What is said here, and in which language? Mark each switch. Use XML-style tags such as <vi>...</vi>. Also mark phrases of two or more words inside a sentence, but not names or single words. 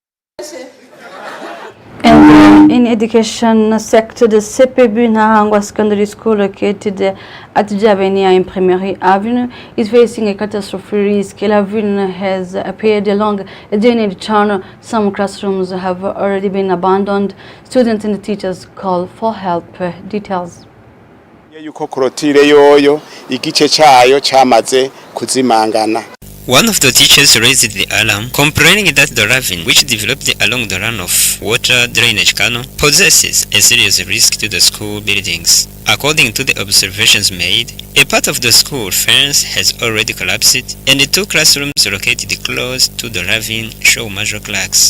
<en>And in education sector, the CPB Nahangwa Secondary School located at Javenia in Primary Avenue is facing a catastrophe risk. Avenue has appeared along a drainage channel. Some classrooms have already been abandoned. Students and teachers call for help. Details.</en> <rn>Yuko korotire yoyo igice cayo cyamaze kuzimangana.</rn> <en>One of the teachers raised the alarm, complaining that the ravine which developed along the runoff water drainage canal possesses a serious risk to the school buildings. According to the observations made, a part of the school fence has already collapsed, and the two classrooms located close to the ravine show major cracks.</en>